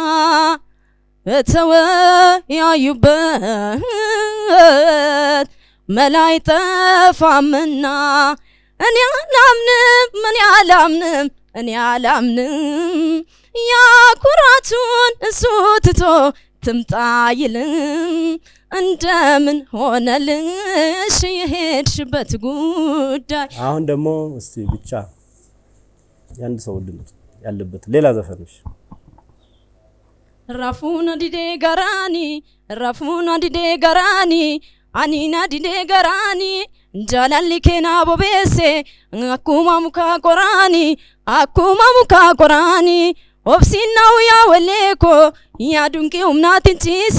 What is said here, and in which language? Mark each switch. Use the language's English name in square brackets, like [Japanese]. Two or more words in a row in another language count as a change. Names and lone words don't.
[Amharic] በተወያዩበት መላ አይጠፋምና እኔ አላምንም ያኩራቱን እሱ ትቶ ትምጣ ይልም እንደምን ሆነልሽ የሄድሽበት ጉዳይ። አሁን ደግሞ እስቲ ብቻ ያንድ ሰው ድምጽ ያለበት ሌላ ዘፈንሽ [Oromo] rafuuna didee garaani aniina didee garaani jaalalli keenaa bobeesse akkuma mukaa qoraani obsinnaa yaa waleeko yaadunki humnaatiin ciisa